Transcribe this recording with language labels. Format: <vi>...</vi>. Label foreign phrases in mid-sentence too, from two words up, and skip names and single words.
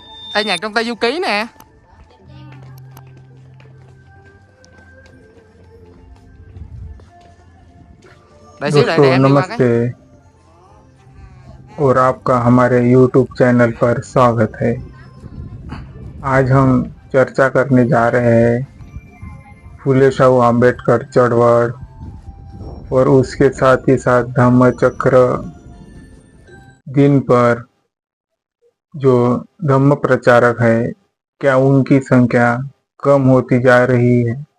<vi>Nhạc trong tay Du Ký nè. Đợi xíu,</vi> <hi>दोस्तों</hi> <vi>để em đi qua cái.</vi> <hi>नमस्ते और आपका हमारे YouTube चैनल पर स्वागत है। आज हम चर्चा करने जा रहे हैं फूले शाहू आम्बेडकर चळवळ और उसके साथ ही साथ धम्मचक्र दिन पर जो धम्म प्रचारक है, क्या उनकी संख्या कम होती जा रही है।</hi>